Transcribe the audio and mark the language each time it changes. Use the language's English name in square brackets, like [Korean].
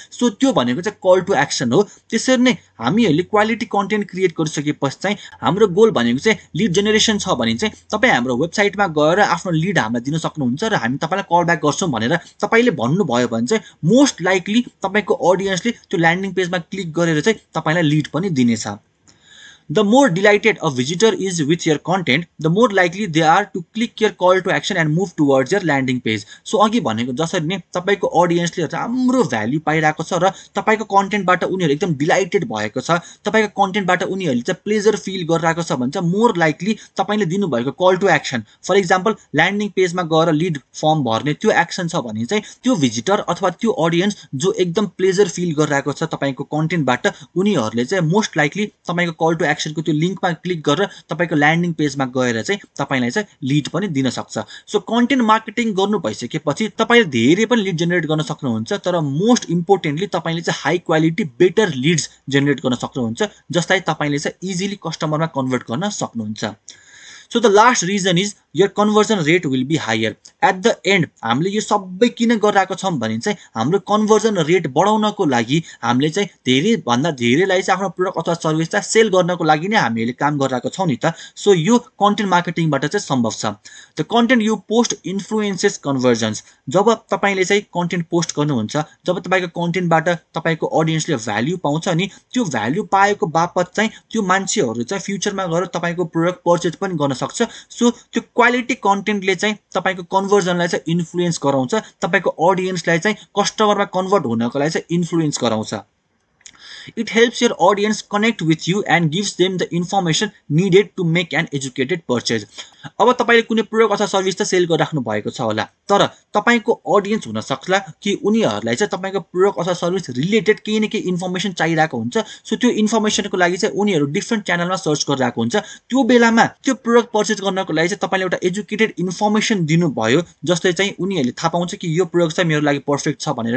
[Nepali] So त्यो भनेको चाहिँ कल टु एक्सन हो। त्यसरी नै हामीहरूले क्वालिटी कन्टेन्ट क्रिएट गरिसकेपछि चाहिँ हाम्रो गोल भनेको चाहिँ लिड जेनेरेसन छ भने चाहिँ तपाई हाम्रो वेबसाइटमा गएर आफ्नो लिड हामीलाई दिन सक्नुहुन्छ र हामी तपाईलाई कल ब्याक गर्छौं भनेर तपाईले भन्नुभयो भने चाहिँ मोस्ट लाइकली तपाईको अडियन्सले त्यो ल्यान्डिङ पेजमा क्लिक गरेर चाहिँ तपाईलाई लिड पनि दिनेछ। [English] The more delighted a visitor is with your content, the more likely they are to click your call to action and move towards your landing page. So [Nepali] अघि भनेको जसरी नै तपाईको ऑडियन्सले राम्रो भ्यालु पाइरहेको छ र तपाईको कन्टेन्टबाट उनीहरु एकदम डिलाइटेड भएको छ, तपाईको कन्टेन्टबाट उनीहरुले चाहिँ प्लेजर फिल गरिरहेको छ भने चाहिँ मोर लाइकली तपाईले दिनु भएको call to action, for example landing पेजमा गएर लीड फर्म भर्ने त्यो एक्सन छ भने चाहिँ त्यो भिजिटर अथवा त्यो ऑडियन्स जो एकदम प्लेजर फिल गरिरहेको छ तपाईको कन्टेन्टबाट उनीहरुले चाहिँ मोस्ट लाइकली तपाईको कल टु एक्सनको त्यो लिंकमा क्लिक गरेर तपाईको ल्यान्डिङ पेजमा गएर चाहिँ तपाईलाई चाहिँ लीड पनि दिन सक्छ। सो कन्टेन्ट मार्केटिङ गर्नु भइसकेपछि तपाईले धेरै पनि लीड जेनेरेट गर्न सक्नुहुन्छ, तर मोस्ट इम्पोर्टेन्टली तपाईले चाहिँ high quality better Leeds generate गर्न सक्नुहुन्छ जसलाई तपाईले चाहिँ इजिली कस्टमरमा कन्भर्ट गर्न सक्नुहुन्छ। [English] So the last reason is your conversion rate will be higher. At the end [Nepali] हामीले यो सबै किन गरिरहेको छौं भने चाहिँ हाम्रो कन्भर्जन रेट बढाउनको लागि हामीले चाहिँ धेरै भन्दा धेरैलाई चाहिँ आफ्नो प्रोडक्ट अथवा सर्भिस चाहिँ सेल गर्नको लागि नै हामीले काम गरिरहेको छौं नि त। सो यो कन्टेन्ट मार्केटिङबाट चाहिँ सम्भव छ। [English] The content you post influences conversions. [Nepali] जब तपाईले चाहिँ कन्टेन्ट पोस्ट गर्नुहुन्छ, जब तपाईको कन्टेन्टबाट तपाईको ऑडियन्सले भ्यालु पाउँछ नि, त्यो भ्यालु पाएको बापत चाहिँ त्यो मान्छेहरु चाहिँ फ्युचरमा गएर तपाईको प्रोडक्ट पर्चेज पनि गर्न सक्छ। सो त्यो क्वालिटी कन्टेन्टले चाहिँ तपाईको कन्भर्जनलाई चाहिँ इन्फ्लुएन्स गराउँछ, तपाईको ऑडियन्सलाई चाहिँ कस्टमरमा कन्भर्ट हुनको लागि चाहिँ इन्फ्लुएन्स गराउँछ। [English] It helps your audience connect with you and gives them the information needed to make an educated purchase. [Nepali] अब तपाईले कुनै प्रोडक्ट अथवा सर्भिस त सेल गरिराख्नु भएको छ होला, तर तपाईको ऑडियन्स हुन सक्ला कि उनीहरुलाई चाहिँ तपाईको प्रोडक्ट अथवा सर्भिस रिलेटेड केही न केही इन्फर्मेसन चाहिरहेको हुन्छ। सो त्यो इन्फर्मेसनको लागि चाहिँ उनीहरु डिफरेन्ट च्यानलमा सर्च गरिरहेको हुन्छ। त्यो बेलामा त्यो प्रोडक्ट पर्चेज गर्नको लागि चाहिँ तपाईले एउटा एजुकेटेड इन्फर्मेसन दिनु भयो जसले चाहिँ उनीहरुले थाहा पाउँछ कि यो प्रोडक्ट चाहिँ मेरो लागि पर्फेक्ट छ भनेर।